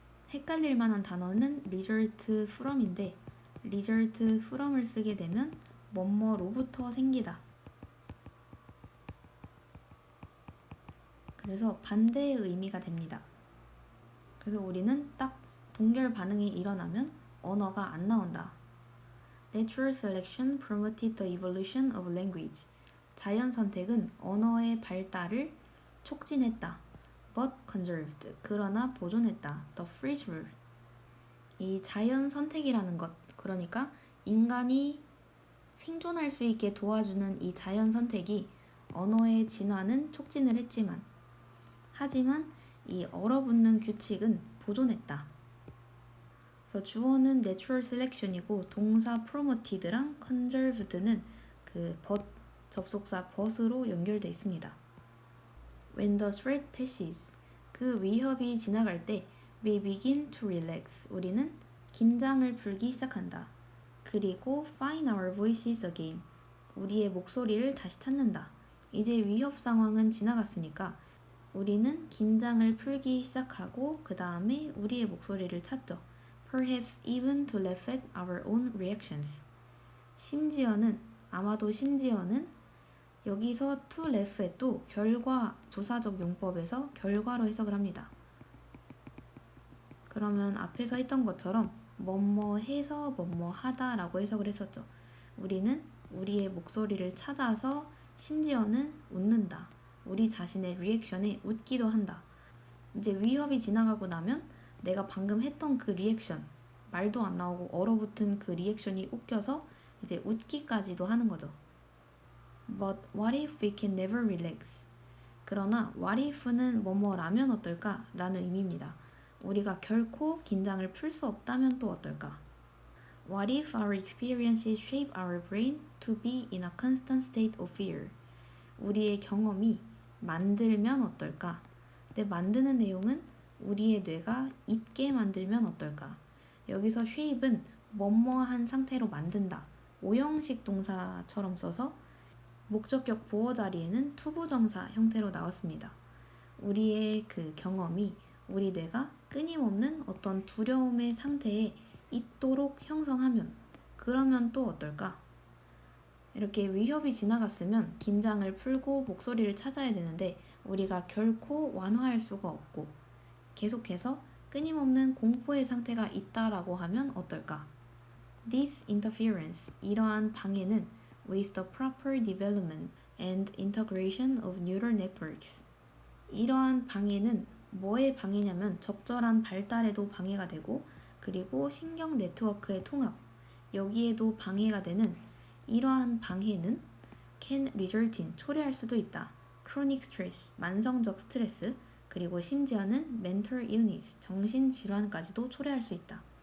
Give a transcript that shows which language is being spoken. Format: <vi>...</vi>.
<ko>헷갈릴 만한 단어는 result from인데, result from을 쓰게 되면 뭐뭐로부터 생기다. 그래서 반대의 의미가 됩니다. 그래서 우리는 딱 동결 반응이 일어나면 언어가 안 나온다.</ko> <en>Natural selection promoted the evolution of language.</en> <ko>자연 선택은 언어의 발달을 촉진했다.</ko> <en>But conserved.</en> <ko>그러나 보존했다.</ko> <en>The freeze rule.</en> <ko>이 자연 선택이라는 것, 그러니까 인간이 생존할 수 있게 도와주는 이 자연 선택이 언어의 진화는 촉진을 했지만, 하지만 이 얼어붙는 규칙은 보존했다. 그래서 주어는 natural selection이고 동사 promoted랑 conserved는 그 but, 접속사 but으로 연결되어 있습니다.</ko> <en>When the threat passes,</en> <ko>그 위협이 지나갈 때</ko> <en>we begin to relax,</en> <ko>우리는 긴장을 풀기 시작한다. 그리고</ko> <en>find our voices again,</en> <ko>우리의 목소리를 다시 찾는다. 이제 위협 상황은 지나갔으니까 우리는 긴장을 풀기 시작하고 그 다음에 우리의 목소리를 찾죠.</ko> <en>Perhaps even to laugh at our own reactions.</en> <ko>심지어는, 아마도 심지어는, 여기서 to laugh at도 결과, 부사적 용법에서 결과로 해석을 합니다. 그러면 앞에서 했던 것처럼 뭐뭐 해서 뭐뭐 하다 라고 해석을 했었죠. 우리는 우리의 목소리를 찾아서 심지어는 웃는다. 우리 자신의 리액션에 웃기도 한다. 이제 위협이 지나가고 나면 내가 방금 했던 그 리액션, 말도 안 나오고 얼어붙은 그 리액션이 웃겨서 이제 웃기까지도 하는 거죠.</ko> <en>But what if we can never relax?</en> <ko>그러나 what if는 뭐뭐라면 어떨까? 라는 의미입니다. 우리가 결코 긴장을 풀 수 없다면 또 어떨까?</ko> <en>What if our experiences shape our brain to be in a constant state of fear?</en> <ko>우리의 경험이 만들면 어떨까? 근데 만드는 내용은 우리의 뇌가 잊게 만들면 어떨까? 여기서 shape은 뭐뭐한 상태로 만든다. 오형식 동사처럼 써서 목적격 보어 자리에는 투부정사 형태로 나왔습니다. 우리의 그 경험이 우리 뇌가 끊임없는 어떤 두려움의 상태에 있도록 형성하면, 그러면 또 어떨까? 이렇게 위협이 지나갔으면 긴장을 풀고 목소리를 찾아야 되는데 우리가 결코 완화할 수가 없고 계속해서 끊임없는 공포의 상태가 있다라고 하면 어떨까?</ko> <en>This interference,</en> <ko>이러한 방해는</ko> <en>with the proper development and integration of neural networks.</en> <ko>이러한 방해는 뭐의 방해냐면 적절한 발달에도 방해가 되고, 그리고 신경 네트워크의 통합, 여기에도 방해가 되는 이러한 방해는</ko> <en>can result in,</en> <ko>초래할 수도 있다.</ko> <en>chronic stress,</en> <ko>만성적 스트레스, 그리고 심지어는</ko> <en>mental illness,</en> <ko>정신질환까지도 초래할 수 있다.</ko>